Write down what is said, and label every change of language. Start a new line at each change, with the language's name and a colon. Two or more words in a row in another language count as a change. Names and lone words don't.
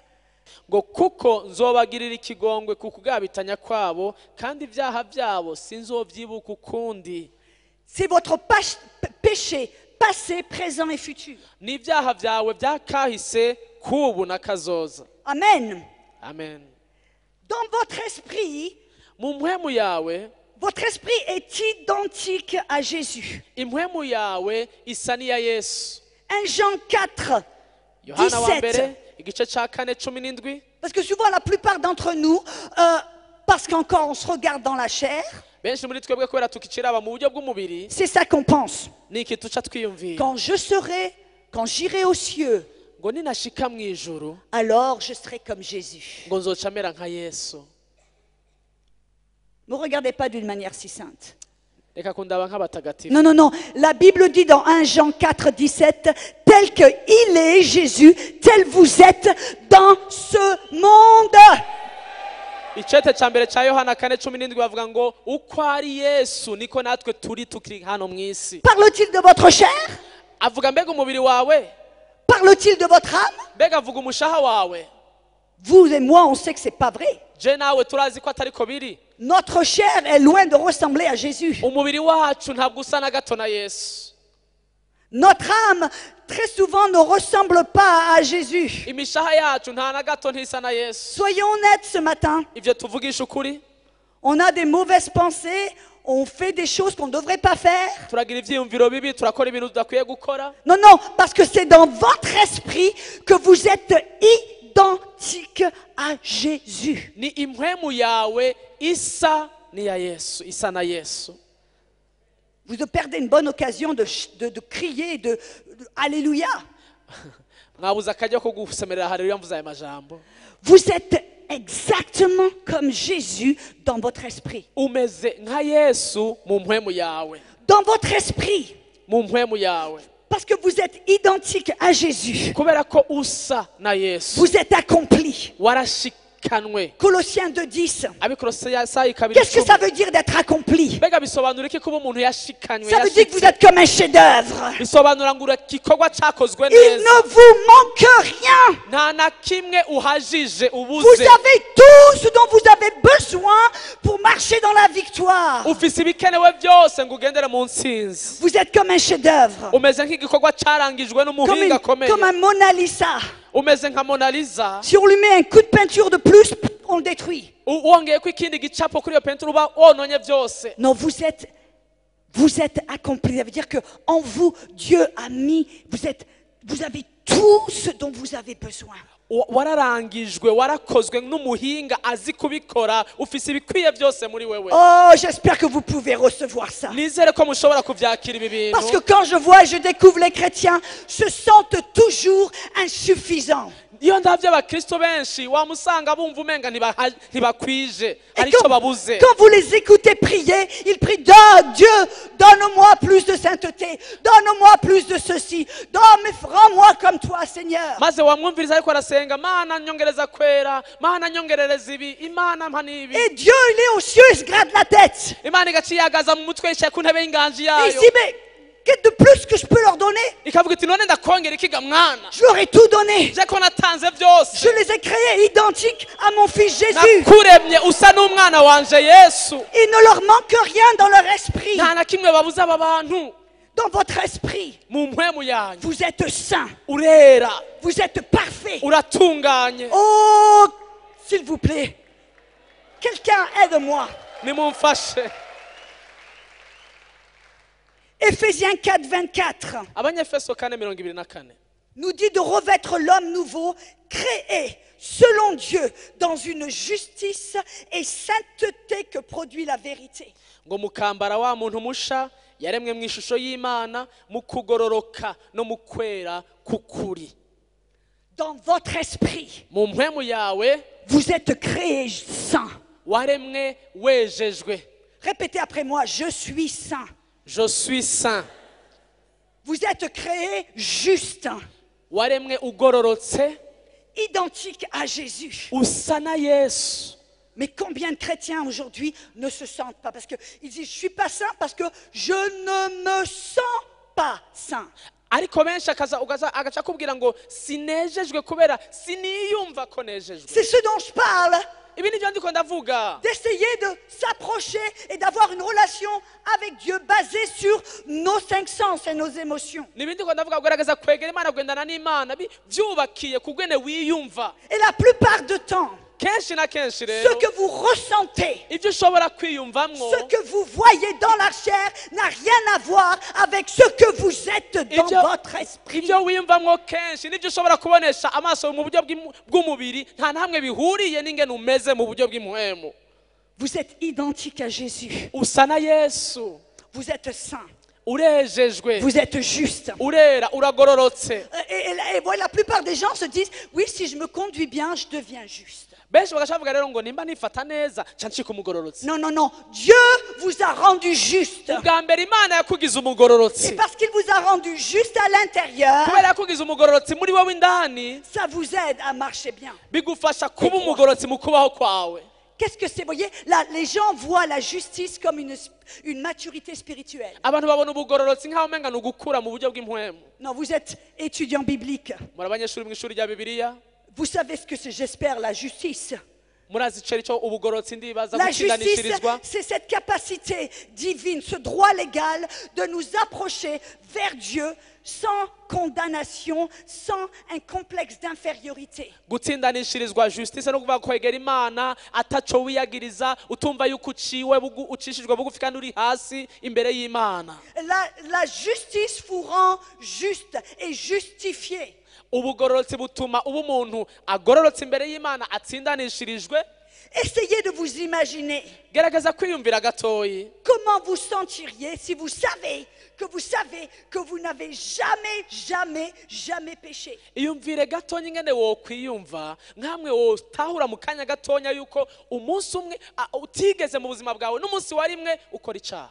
Rundi: Ngo kuko nzobagirira ikigongwe kukugabitanya kwabo kandi ivyaha vyabo sinzovyibuka ukundi.
French: C'est votre péché passé, présent et futur.
Rundi: N'ivyaha vyawe vyakahise kubu na kazoza. Amen. Amen.
French: Dans votre esprit,
Rundi: Mu mpwemu yawe
French: votre esprit est identique à Jésus.
Rundi: impwemu yawe isa n'iya Yesu.
French: 1 Jean 4,
Rundi: Yohana wa 17. mbere igice ca 4:17.
French: Parce que souvent, la plupart d'entre nous, parce qu'encore on se regarde dans la chair,
Rundi: Benshi muri twebwe kubera tukiciraba mu buryo bw'umubiri
French: c'est ça qu'on pense.
Rundi: niki tuca twiyumvira
French: Quand j'irai aux cieux,
Rundi: ngo ninashika mu ijuru
French: alors je serai comme Jésus.
Rundi: ngo nzoca mera nka Yesu.
French: Ne me regardez pas d'une manière si sainte.
Rundi: Reka kundaba nk'abatagatifu.
French: Non, non, non. La Bible dit dans 1 Jean 4, 17, tel qu'il est Jésus, tel vous êtes dans ce monde.
Rundi: Icete ca mbere ca Yohana 4:17 bavuga ngo uko ari Yesu niko natwe turi tukiri hano mu isi.
French: Parle-t-il de votre chair?
Rundi: Avuga mbega umubiri wawe?
French: Parle-t-il de votre âme?
Rundi: Mbega avuga umushaha wawe?
French: Vous et moi, on sait que ce n'est pas vrai.
Rundi: Je nawe turazi ko atariko biri.
French: Notre chair est loin de ressembler à Jésus.
Rundi: Umubiri wacu ntabwo usa na gato na Yesu.
French: Notre âme, très souvent, ne ressemble pas à Jésus.
Rundi: Imishaha yacu nta na gato ntisa na Yesu.
French: Soyons honnêtes ce matin.
Rundi: Ivyo tuvugisha ukuri.
French: On a des mauvaises pensées, on fait des choses qu'on ne devrait pas faire.
Rundi: Turagira ivyiyumviro bibi, turakora ibintu tudakwiye gukora.
French: Non, non, parce que c'est dans votre esprit que vous êtes identique à Jésus.
Rundi: Ni impwemu yawe isa niya Yesu, isa na Yesu.
French: Vous perdez une bonne occasion de crier, Alléluia.
Rundi: Mwabuze akajya ko gusemerera haleluya mvuze aya majambo.
French: Vous êtes exactement comme Jésus dans votre esprit.
Rundi: umeze nka Yesu mu mpwemu yawe,
French: Dans votre esprit.
Rundi: mu mpwemu yawe,
French: Parce que vous êtes identique à Jésus.
Rundi: kubera ko usa na Yesu,
French: Vous êtes accompli.
Rundi: warashikanwe.
French: Colossiens 2:10.
Rundi: Abikolosayi kabiri
French: Qu'est-ce que ça veut dire d'être accompli?
Rundi: mbega bisobanura iki kuba umuntu yashikanywe?
French: Ça veut dire que vous
Rundi: yashitse?
French: êtes comme un chef-d'œuvre.
Rundi: Bisobanura ngo igikorwa cyakozwe
French: Il
Rundi: neza,
French: ne vous manque rien.
Rundi: nta na kimwe uhajije
French: Vous
Rundi: ubuze.
French: avez tout ce dont vous avez besoin pour marcher dans la victoire.
Rundi: Ufise ibikenewe byose ngo ugendere mu ntsinzi.
French: Vous êtes comme un chef-d'œuvre.
Rundi: Umeze nk'igikorwa cyarangijwe n'umuhinga akomeye,
French: Comme un Mona Lisa.
Rundi: umeze nka Mona Lisa.
French: Si on lui met un coup de peinture de plus, on le détruit.
Rundi: Wongeye ko ikindi gicapo kuri iyo penture uba wononye byose.
French: Non, vous êtes accompli. Ça veut dire que en vous, Dieu a mis, vous avez tout ce dont vous avez besoin.
Rundi: Wararangijwe, warakozwe n'umuhinga azi kubikora, ufise ibikwiye byose muri wewe.
French: Oh, j'espère que vous pouvez recevoir ça.
Rundi: Nizere ko mushobora kuvyakira ibi
French: Parce que
Rundi: bintu.
French: quand je vois et je découvre les chrétiens se sentent toujours insuffisants.
Rundi: Iyo ndavye abakristo benshi wamusanga bumva umenga ntibakwije,
French: Et
Rundi: hari icyo babuze.
French: quand vous les écoutez prier, ils prient, Dieu, donne-moi plus de sainteté, donne-moi plus de ceci, rends-moi comme toi, Seigneur.
Rundi: Maze wamwumviriza ariko arasenga, Mana nyongereza kwera, Mana nyongerereza ibi, Imana mpa nibi.
French: Et Dieu, il est aux cieux, il se gratte la tête.
Rundi: Imana igaciyagaza mu mutwe yicaye ku ntebe y'inganji
French: Et il
Rundi: yayo,
French: se dit, mais qu'est-ce de plus que je peux leur donner?
Rundi: ikavuga iti none ndakongera ikiga mwana,
French: Je leur ai tout donné.
Rundi: je ko natanze byose,
French: Je les ai créés identiques à mon fils Jésus.
Rundi: nakuremye usa n'umwana wanje Yesu.
French: Il ne leur manque rien dans leur esprit.
Rundi: Nta na kimwe babuze aba bantu.
French: Dans votre esprit,
Rundi: Mu mpwemu yanyu
French: vous êtes saints.
Rundi: urera,
French: Vous êtes parfaits.
Rundi: uratunganye.
French: Oh, s'il vous plaît, quelqu'un aide-moi.
Rundi: Nimumfashe.
French: Éphésiens 4:24
Rundi: Abanyefeso 4:24
French: nous dit de revêtre l'homme nouveau, créé selon Dieu dans une justice et sainteté que produit la vérité.
Rundi: ngo mukambara wa muntu musha yaremwe mu ishusho y'Imana, mu kugororoka no mu kwera kukuri.
French: Dans votre esprit,
Rundi: Mu mpwemu yawe
French: vous êtes créés saints.
Rundi: waremwe wejejwe.
French: Répétez après moi, je suis saint. Je suis saint. Vous êtes créés justes,
Rundi: Waremwe ugororotse,
French: identiques à Jésus.
Rundi: usa na Yesu.
French: Mais combien de chrétiens aujourd'hui ne se sentent pas? Parce qu'ils disent, je ne suis pas saint parce que je ne me sens pas saint.
Rundi: Ariko benshi agaca kubwira ngo sinejejwe kubera siniyumva ko nejejwe.
French: C'est ce dont je parle.
Rundi: Ibi nivyo ndiko ndavuga.
French: D'essayer de s'approcher et d'avoir une relation avec Dieu basée sur nos cinq sens et nos émotions.
Rundi: Nibi ndiko ndavuga kugerageza kwegera Imana, kugendana n'Imana byubakiye kugwene wiyumva.
French: Et la plupart du temps,
Rundi: Kenshi na kenshi
French: ce
Rundi: rero
French: que vous ressentez,
Rundi: ibyo ushobora kwiyumvamwo,
French: ce que vous voyez dans la chair n'a rien à voir avec ce que vous êtes dans
Rundi: Ibyo-
French: votre esprit.
Rundi: ibyo wiyumvamwo kenshi nibyo ushobora kubonesha amaso mu buryo bw'umubiri, nta namwe bihuriye n'ingene umeze mu buryo bw'impwemu.
French: Vous êtes identique à Jésus.
Rundi: Usa na Yesu,
French: Vous êtes saint.
Rundi: urejejwe,
French: Vous êtes juste.
Rundi: urera, uragororotse.
French: Et voilà, la plupart des gens se disent, oui, si je me conduis bien, je deviens juste.
Rundi: Benshi bagaca bavuga rero ngo nimba nifata neza ca ncika umugororotsi.
French: Non, non, non. Dieu vous a rendu juste.
Rundi: Ubwa mbere Imana yakugize
French: Et
Rundi: umugororotsi,
French: parce qu'il vous a rendu juste à l'intérieur,
Rundi: kubera yakugize umugororotsi muri wowe indani,
French: ça vous aide à marcher bien.
Rundi: bigufasha kuba umugororotsi mu kubaho kwawe.
French: Qu'est-ce que c'est? Vous voyez, là, les gens voient la justice comme une maturité spirituelle.
Rundi: Abantu babona ubugororotsi nk'aho umenga ni ugukura mu buryo bw'impwemu.
French: Non, vous êtes étudiant biblique.
Rundi: Muri abanyeshuri mu ishuri rya Bibiliya,
French: Vous savez ce que c'est, j'espère, la justice.
Rundi: murazi icyo aricyo ubugororotsi ndibaza
French: La justice,
Rundi: gutsindanishirizwa.
French: c'est cette capacité divine, ce droit légal de nous approcher vers Dieu sans condamnation, sans un complexe d'infériorité.
Rundi: Gutsindanishirizwa justice no kuvuga kwegera Imana ataco wiyagiriza, utumva yuko ucishijwe bugufi kandi uri hasi imbere y'Imana.
French: La justice vous rend juste et justifié.
Rundi: Ubugororotsi butuma uba umuntu agororotse imbere y'Imana, atsindanishirijwe.
French: Essayez de vous imaginer
Rundi: gerageza kwiyumvira gatoyi
French: comment vous sentiriez si vous savez que vous n'avez jamais péché.
Rundi: iyumvire gatonya ingene wokwiyumva nkamwe wotahura mu kanya gatonya yuko umunsi umwe utigeze mu buzima bwawe n'umunsi wa rimwe ukora icaha,